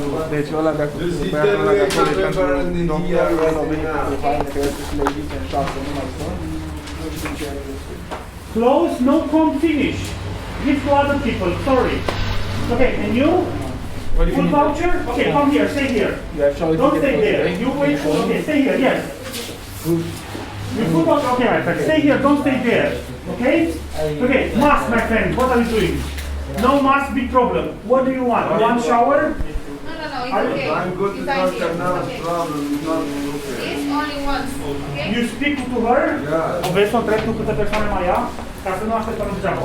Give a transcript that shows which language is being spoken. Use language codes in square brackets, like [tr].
[ro] Deci ăla de acolo, băiatul ăla de acolo e pentru doctor, ăla vine cu haine, că este și le zice în 6, nu mai sunt. [en] Close, no come, finish. Give to other people, sorry. Okay, and you? Full voucher? Okay, come here, stay here. Don't stay there. You wait, okay, stay here, yes. You full voucher, okay, my friend, stay here, don't stay there. Okay? Okay, mask, my friend, what are you doing? No mask, big problem. What do you want? You want shower? No, it's okay. I'm good to doctor now, problem, not okay. It's only once, okay? You speak to her? Yeah. [ro] O vrei să o întreb tu câte persoane mai ia? Ca să nu așteptăm degeaba.